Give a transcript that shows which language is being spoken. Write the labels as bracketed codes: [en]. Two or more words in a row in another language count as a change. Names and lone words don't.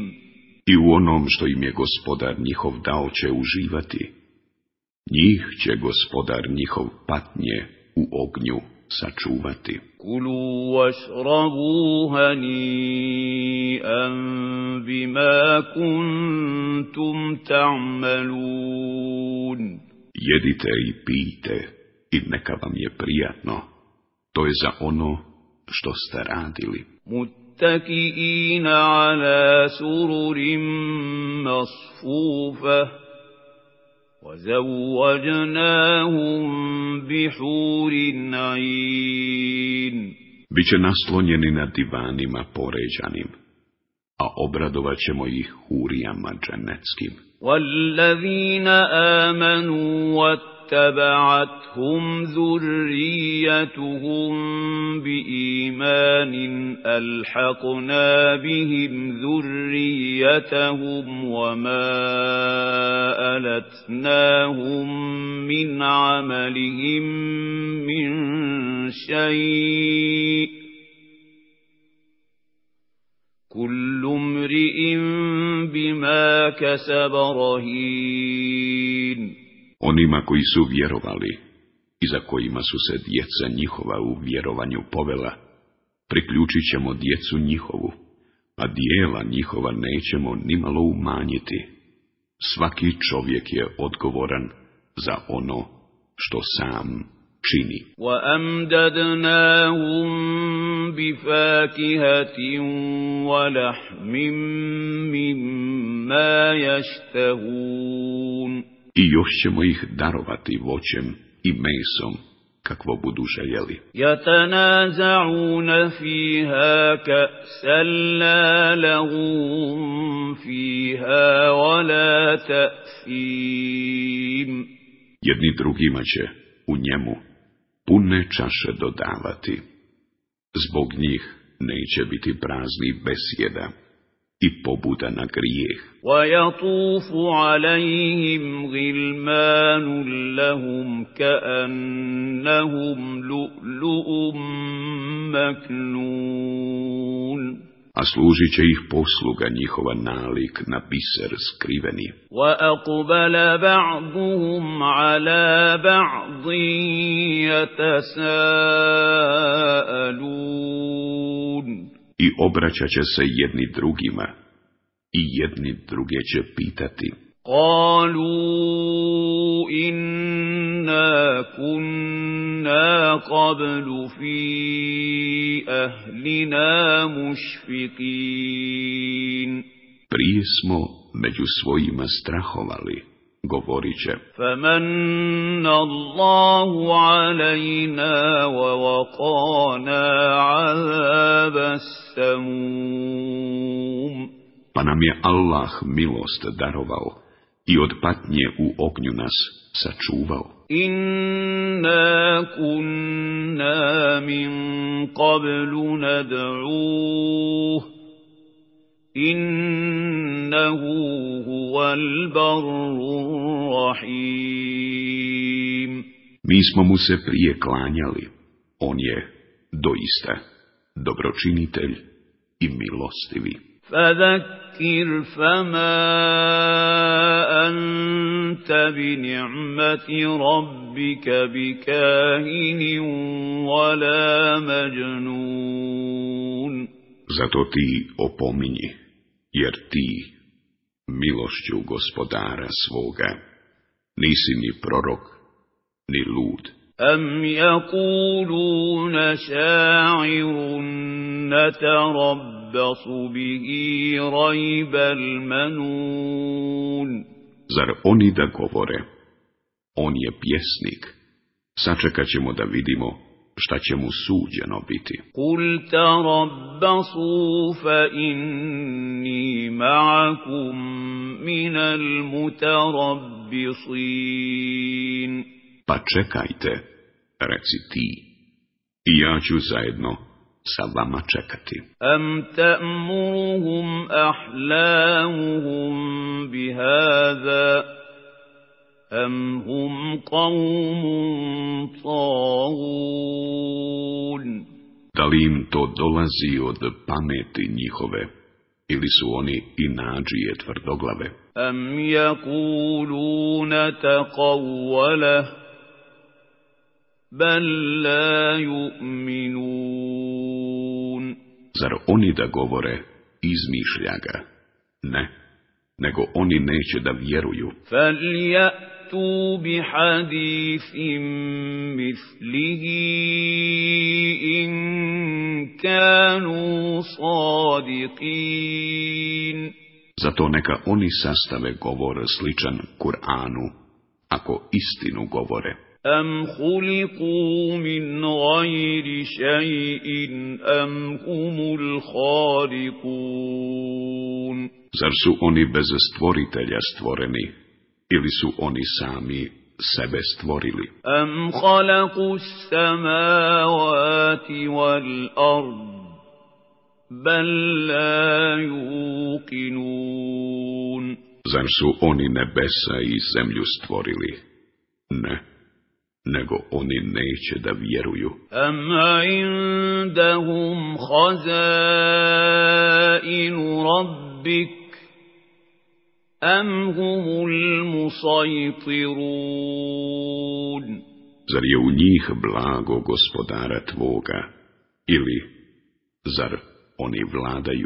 [bs] I u onom što im je gospodar njihov dao će uživati. Njih će gospodar njihov patnje u ognju sačuvati. [ar] كلوا واشربوا هنيئا بما كنتم تعملون. [bs] Jedite i pijte i neka vam je prijatno. To je za ono što ste radili. [ar] متكئين على سرر مصفوفة وزوجناهم بحور عين. [bs] Biće naslonjeni na divanima poređanim, a obradovat ćemo ih hurijama džennetskim. [ar] والذين آمنوا واتبعتهم ذريتهم بإيمان ألحقنا بهم ذريتهم وما ألتناهم من عملهم من شيء كل امرئ بما كسب رهين. [bs] Onima koji su vjerovali i za kojima su se djeca njihova u vjerovanju povela, priključit ćemo djecu njihovu, a dijela njihova nećemo nimalo umanjiti. Svaki čovjek je odgovoran za ono što sam čini. [ar] وَأَمْدَدْنَاهُمْ بِفَاكِهَةٍ وَلَحْمٍ مِّمَّا يَشْتَهُونَ [bs] I još ćemo ih darovati voćem i mesom, kakvo budu željeli. [ar] يَتَنَازَعُونَ فِيهَا كَأْسًا لَّا لَغْوٌ فِيهَا وَلَا تَأْثِيمٌ [bs] Jedni drugima će u njemu pune čaše dodavati. Zbog njih neće biti prazni besjeda i pobuda na grijeh. [ar] وَيَطُوفُ عَلَيْهِمْ غِلْمَانٌ لَّهُمْ كَأَنَّهُمْ لُؤْلُؤٌ مَّكْنُونٌ [bs] A služit će ih posluga njihova nalik na biser skriveni. [ar] وَأَقْبَلَ بَعْضُهُمْ عَلَى بَعْضٍ يَتَسَاءَلُونَ [bs] I obraćat će se jedni drugima, i jedni druge će pitati. [ar] قَالُوا إِنَّا كُنَّا قَبْلُ فِي أَهْلِنَا مُشْفِقِينَ [bs] Prije smo među svojima strahovali, govorit će. [ar] فَمَنَّ اللَّهُ عَلَيْنَا وَوَقَانَا عَذَابَ السَّمُومِ [bs] Pa nam je Allah milost darovao i od patnje u ognju nas sačuvao. [ar] إِنَّا كُنَّا مِن قَبْلُ نَدْعُوهُ إِنَّهُ هُوَ الْبَرُّ الرَّحِيمُ [bs] Mi smo mu se prije klanjali, on je doista dobročinitelj i milostivi. [ar] فَذَكِّرْ فَمَا أَنْتَ بِنِعْمَةِ رَبِّكَ بِكَاهِنٍ وَلَا مَجْنُونٍ [bs] Zato ti opominji, jer ti, milošću gospodara svoga, nisi ni prorok, ni lud. [ar] أَمْ يَقُولُونَ شَاعِرٌ نَتَرَبَّصُ بِهِ رَيْبَ الْمَنُونِ [bs] Zar oni da govore, on je pjesnik, sačekat ćemo da vidimo šta će mu suđeno biti. [ar] قُلْ تَرَبَّصُوا فَإِنِّي مَعَكُمْ مِنَ الْمُتَرَبِّصِينَ [bs] Pa čekajte, reci ti, i ja ću zajedno sa vama čekati. [ar] أَمْ تَأْمُرُهُمْ أَحْلَامُهُمْ بِهَذَا أَمْ هُمْ قَوْمٌ طَاغُونَ [bs] Da li im to dolazi od pameti njihove, ili su oni inađije tvrdoglave? [ar] أَمْ يَقُولُونَ تَقَوَّلَهُ بَل لَّا يُؤْمِنُونَ [bs] Zar oni da govore, izmišlja ga? Ne, nego oni neće da vjeruju. [ar] فَلْيَأْتُوا بِحَدِيثٍ مِثْلِهِ إِن كَانُوا صَادِقِينَ [bs] Zato neka oni sastave govor sličan Kur'anu, ako istinu govore. [ar] أَمْ خُلِقُوا مِنْ غَيْرِ شَيْءٍ أَمْ هُمُ الْخَالِقُونَ [bs] Zar su oni bez stvoritelja stvoreni, ili su oni sami sebe stvorili? [ar] أَمْ خَلَقُوا السَّمَاوَاتِ وَالْأَرْضَ بَل لَّا يُوقِنُونَ [bs] Zar su oni nebesa i zemlju stvorili? Ne, nego oni neće da vjeruju. [ar] أَمْ عِندَهُمْ خَزَائِنُ رَبِّكَ أَمْ هُمُ الْمُصَيْطِرُونَ [bs] Zar je u njih blago gospodara tvoga, ili zar oni vladaju?